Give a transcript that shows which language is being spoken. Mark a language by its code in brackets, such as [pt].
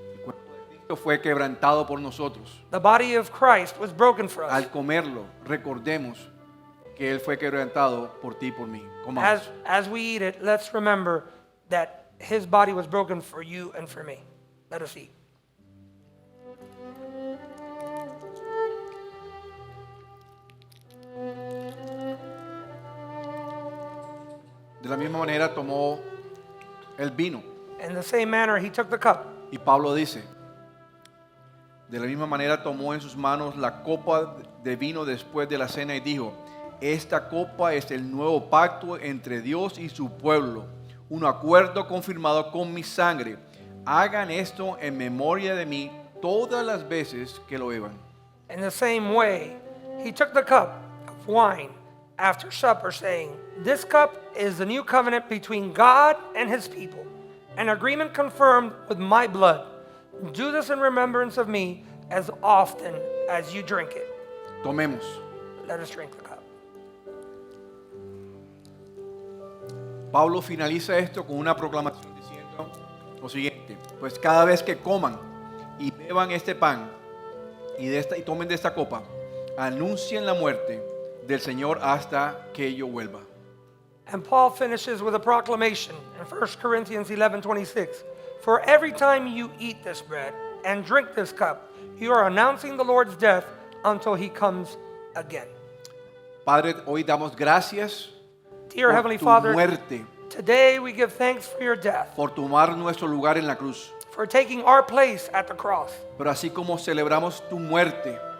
[es] El cuerpo de Cristo fue quebrantado por nosotros. [en] The body of Christ was broken for us. [es] Al comerlo, recordemos que Él fue quebrantado por ti y por mí. Comamos. [en] As we eat it, let's remember that his body was broken for you and for me. Let us eat. [es] De la misma manera tomó el vino. [en] In the same manner, he took the cup. [es] Y Pablo dice: De la misma manera tomó en sus manos la copa de vino después de la cena y dijo: Esta copa es el nuevo pacto entre Dios y su pueblo, un acuerdo confirmado con mi sangre. Hagan esto en memoria de mí todas las veces que lo beban. [en] In the same way, he took the cup of wine after supper, saying, "This cup is the new covenant between God and his people, an agreement confirmed with my blood. Do this in remembrance of me as often as you drink it." [es] Tomemos. [en] Let us drink the cup. [es] Pablo finaliza esto con una proclamación diciendo lo siguiente: pues cada vez que coman y beban este pan y tomen de esta copa, anuncien la muerte del Señor hasta que yo vuelva. [en] And Paul finishes with a proclamation in 1 Corinthians 11:26. "For every time you eat this bread and drink this cup, you are announcing the Lord's death until he comes again." [es] Padre, hoy damos gracias [en] Dear [es] por [en] Heavenly [es] tu [en] Father, [es] muerte, [en] today we give thanks for your death, [es] por tomar nuestro lugar en la cruz. [en] for taking our place at the cross. [es] Pero así como celebramos tu muerte